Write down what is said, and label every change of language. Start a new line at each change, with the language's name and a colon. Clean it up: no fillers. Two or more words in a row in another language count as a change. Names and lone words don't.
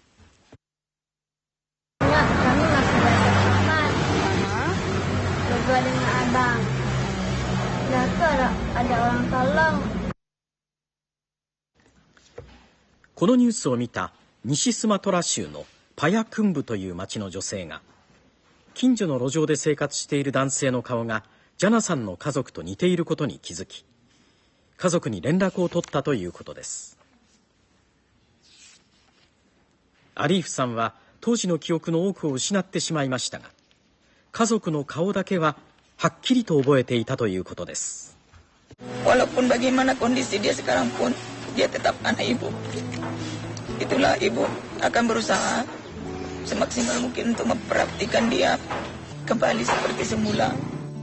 Japanese: このニュースを見た西スマトラ州のパヤクンブという町の女性が、近所の路上で生活している男性の顔がジャナさんの家族と似ていることに気づき、家族に連絡を取ったということです。アリーフさんは当時の記憶の多くを失ってしまいましたが、家族の顔だけははっきりと覚えていたということです。
Indonesian: Walaupun bagaimana kondisi dia sekarang pun, dia tetap anak ibu. Itulah ibu akan berusaha semaksimal mungkin untuk memperhatikan dia kembali seperti semula.